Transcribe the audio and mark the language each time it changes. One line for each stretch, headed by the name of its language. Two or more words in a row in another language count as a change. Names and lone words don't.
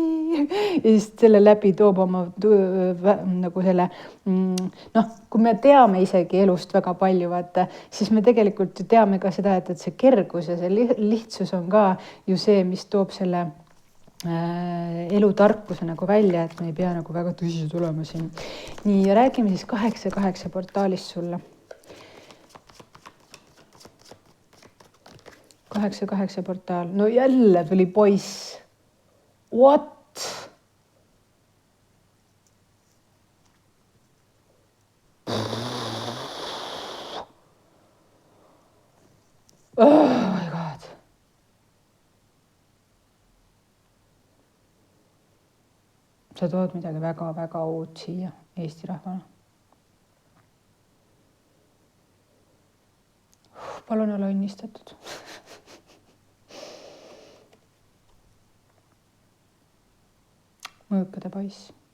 Estonian: Ja siis selle läbi toob oma nagu selle, kui me teame isegi elust väga palju, vaata, siis me tegelikult ju teame ka seda, et see kergus ja see lihtsus on ka ju see, mis toob selle elutarkuse nagu välja, et me ei pea nagu väga tõsiselt olema siin. Nii, ja räägime siis 8-8 portaalist sulle. 8-8 portaal. No jälle tuli poiss.
English: What? Oh my god.
Estonian: Sa tood midagi väga-väga uut siia Eesti rahvana. Palun ole õnnistatud. Mõõkade poiss.